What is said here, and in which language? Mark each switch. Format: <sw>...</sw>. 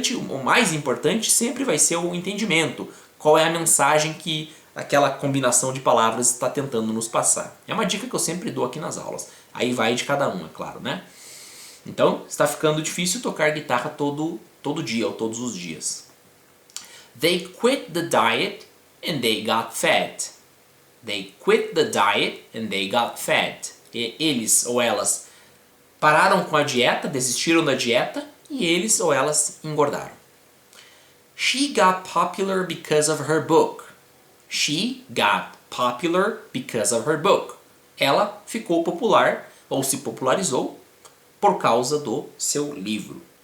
<pt>O mais importante sempre vai ser o entendimento. Qual é a mensagem que aquela combinação de palavras está tentando nos passar. É uma dica que eu sempre dou aqui nas aulas. Aí vai de cada um, é claro, né? Então, está ficando difícil tocar guitarra todo dia ou todos os dias.</pt> <en>They quit the diet and they got fat. They quit the diet and they got fat.</en> <pt>Eles ou elas pararam com a dieta, desistiram da dieta e eles ou elas engordaram.</pt> <en>She got popular because of her book. She got popular because of her book.</en> <pt>Ela ficou popular ou se popularizou por causa do seu livro.</pt>